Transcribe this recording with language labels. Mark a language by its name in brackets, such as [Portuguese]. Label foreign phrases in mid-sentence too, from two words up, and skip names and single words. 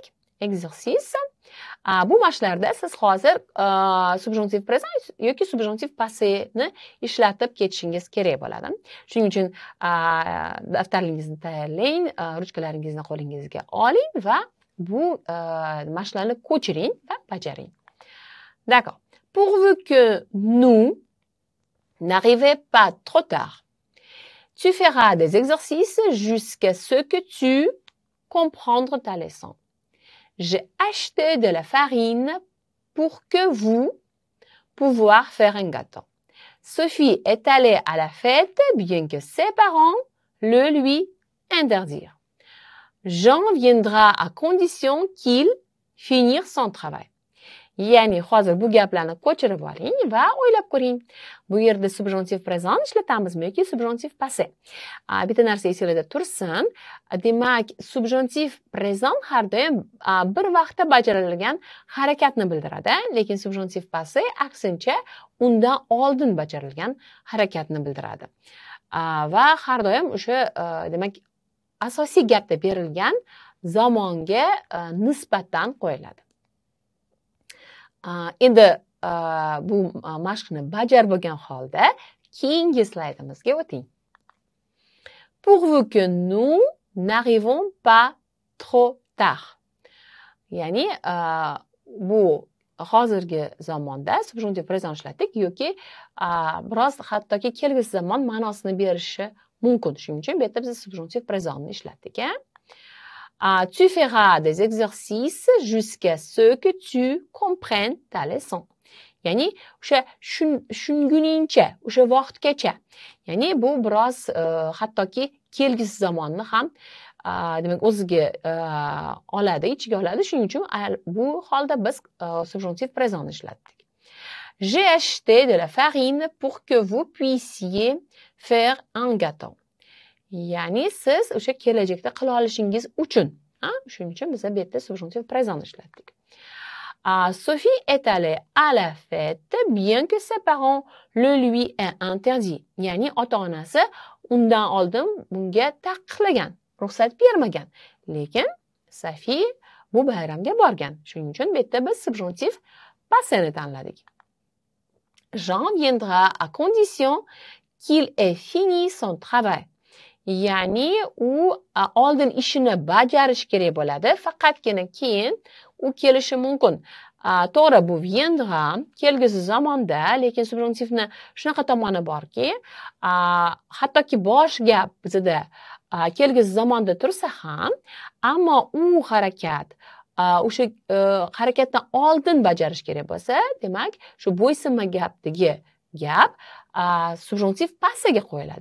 [French] Exercice. [Uzbek] Bu mashqlarda siz hozir subjuntiv présent yoki subjuntiv passeni ishlatib ketishingiz kerak bo'ladi. Shuning uchun daftarlaringizni tayyorlang, ruchkalaringizni qo'lingizga oling va bu mashqlarni ko'chiring va bajaring. [French] D'accord. Pourvu que nous n'arrivions pas trop tard, tu feras des exercices jusqu'à ce que tu comprennes ta leçon. J'ai acheté de la farine pour que vous pouvoir faire un gâteau. Sophie est allée à la fête bien que ses parents le lui interdirent. Jean viendra à condition qu'il finisse son travail. [Uzbek] Ya'ni hozir bu gaplarni ko'chirib oling va o'ylab ko'ring. Bu yerda subjuntiv présent ishlatamizmi yoki subjuntiv passé? Bitta narsa esingizda tursin. Demak, subjuntiv présent har doim bir vaqtda bajarilgan harakatni bildiradi, lekin subjuntiv passé aksincha undan oldin bajarilgan harakatni bildiradi. Va har doim o'sha demak asosiy gapda berilgan zamonga nisbatan qo'yiladi. Endi bu mashqni bajarib bo'lgan holda keyingi slaydimizga o'ting. [French] Pourvu que nous n'arrivons pas trop tard. [Uzbek] Ya'ni bu hozirgi zamonda subjuntiv présent ishlatdik yoki biroz hattoki kelgusi zamon ma'nosini berishi mumkin. Shuning uchun bu yerda biz subjuntiv présentni ishlatdik. [French] Tu feras des exercices jusqu'à ce que tu comprennes ta leçon. [Uzbek] Ya'ni o'sha shunguningcha, o'sha vaqtgacha. Ya'ni bu biroz hattoki kelgusi zamonni ham demak o'ziga oladi, ichiga oladi. Shuning uchun bu holda biz subjuntiv présent ishlatdik. [French] J'ai acheté de la farine pour que vous puissiez faire un gâteau. [Uzbek] Ya'ni siz o'sha kelajakda qila olishingiz uchun. Shuning uchun biz bu yerda subjuntiv présent ishlatdik. [French] Sophie est allée à la fête bien que ses parents le lui aient interdit. [Uzbek] Ya'ni ota-onasi undan oldin bunga taqiqlagan, ruxsat bermagan. Lekin Sophie bu bayramga borgan. Shuning uchun bu yerda biz subjonctif passeni tanladik. [French] Jean viendra à condition qu'il ait fini son travail. [Uzbek] Ya'ni u oldin ishini bajarish kerak bo'ladi, faqatgina keyin u kelishi mumkin. To'g'ri, bu viendra kelgusi zamonda, lekin subjonktivni shunaqa tomoni borki, hattoki bosh gap bizda kelgusi zamonda tursa ham, ammo u harakat o'sha harakatdan oldin bajarish kerak bo'lsa, demak, shu bo'ysunma gapdagi gap subjonktiv passiga qo'yiladi.